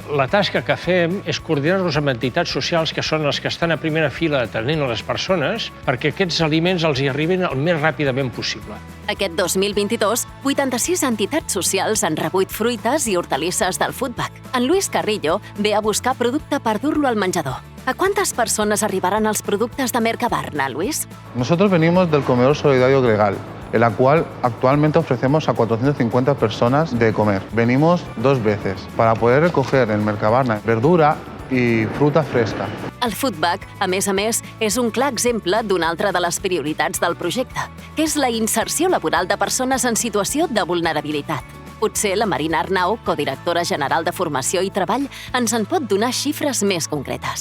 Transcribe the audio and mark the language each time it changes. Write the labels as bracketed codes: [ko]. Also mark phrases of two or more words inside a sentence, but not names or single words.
[ca] La tasca que fem és coordinar-nos amb entitats socials que són les que estan a primera fila atenent a les persones perquè aquests aliments els hi arribin el més ràpidament possible. Aquest 2022, 86 entitats socials han rebut fruites i hortalisses del Foodbag. En Luis Carrillo ve a buscar producte per dur-lo al menjador. [es] ¿A cuántas personas [ca] arribarán els productes [es] de Mercabarna, Luis? Nosotros venimos del comedor solidario Gregal, en la cual actualmente ofrecemos a 450 personas de comer. Venimos 2 veces para poder recoger en Mercabarna verdura i fruta fresca. [ca] El Foodbag, a més, és un clar exemple d'una altra de les prioritats del projecte, que és la inserció laboral de persones en situació de vulnerabilitat. Potser la Marina Arnau, codirectora general de Formació i Treball, ens en pot donar xifres més concretes.